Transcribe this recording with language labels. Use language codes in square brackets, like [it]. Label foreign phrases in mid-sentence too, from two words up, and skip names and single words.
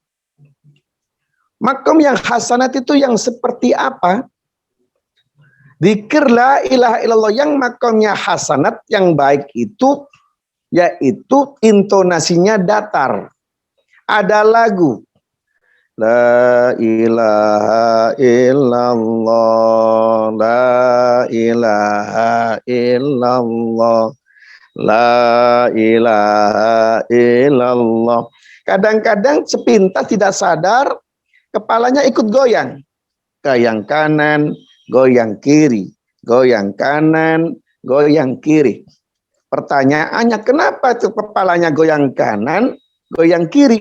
[id] Makom yang hasanat itu yang seperti apa? Dzikir [ar] لا إله إلا الله [id] yang makomnya hasanat, yang baik itu yaitu intonasinya datar. Ada lagu [ar] لا إله إلا الله، لا إله إلا الله، لا إله إلا الله. [id] Kadang-kadang sepintas tidak sadar, kepalanya ikut goyang. Goyang kanan, goyang kiri, goyang kanan, goyang kiri. Pertanyaannya, kenapa itu kepalanya goyang kanan, goyang kiri?